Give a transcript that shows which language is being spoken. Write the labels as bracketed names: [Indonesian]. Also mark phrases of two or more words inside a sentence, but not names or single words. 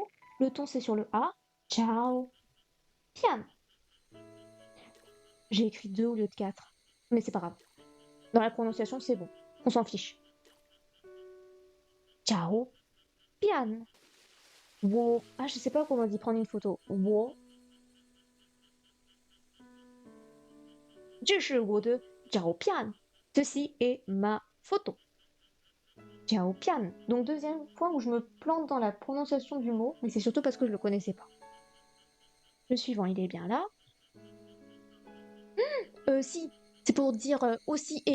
[French] Le ton, c'est sur le A. [Chinese] 照片. [French] J'ai écrit 2 au lieu de 4. Mais c'est pas grave. Dans la prononciation, c'est bon. On s'en fiche. Ciao. [Chinese] 片 我. [French] Ah, je sais pas comment on dit prendre une photo. [Chinese] Wo. 这是我的照片. [French] Ceci est ma photo. [Chinese] 照片. [French] Donc deuxième point où je me plante dans la prononciation du mot, mais c'est surtout parce que je le connaissais pas. Le suivant, il est bien là. Si, c'est pour dire aussi et.